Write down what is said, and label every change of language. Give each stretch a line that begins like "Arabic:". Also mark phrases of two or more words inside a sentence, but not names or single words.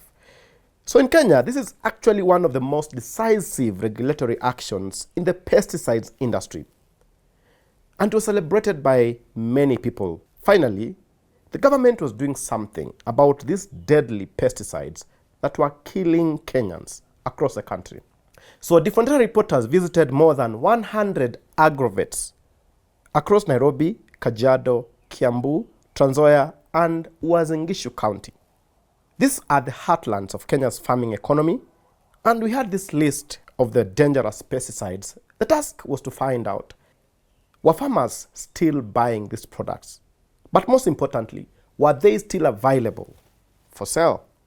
English: So in Kenya, this is actually one of the most decisive regulatory actions in the pesticides industry, and was celebrated by many people. Finally, the government was doing something about these deadly pesticides that were killing Kenyans across the country. So different reporters visited more than 100 agrovets across Nairobi, Kajiado, Kiambu, Trans Nzoia, and Uasin Gishu County. These are the heartlands of Kenya's farming economy, and we had this list of the dangerous pesticides. The task was to find out, were farmers still buying these products? But most importantly, were they still available for sale?